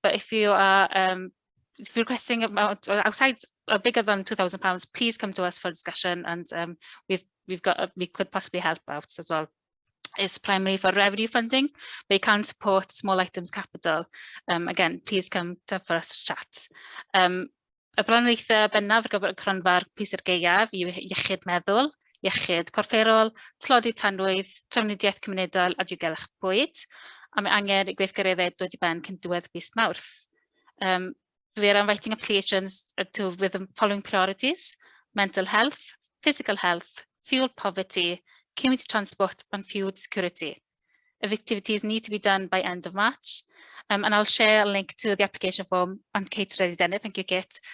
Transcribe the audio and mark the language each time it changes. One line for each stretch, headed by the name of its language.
English: But if you are if you're requesting amount outside or bigger than £2,000, please come to us for discussion, and we could possibly help out as well. It's primarily for revenue funding, but you can support small items capital. Again, please come for us to chat.
Welsh: Y bronfeithiau bennaf ar gyfer y cronfa'r pwysau'r gaeaf yw iechyd meddwl, iechyd corfferol, tlodi tanwydd, trafnidiaeth cymunedol a diogelwch bwyd, a mae angen i gweithgareddau dod i ben cyn diwedd mis Mawrth.
English: We are inviting applications with the following priorities: mental health, physical health, fuel poverty, community transport and food security. If activities need to be done by end of March, and I'll share a link to the application form, and Kate's already done it, thank you Kate.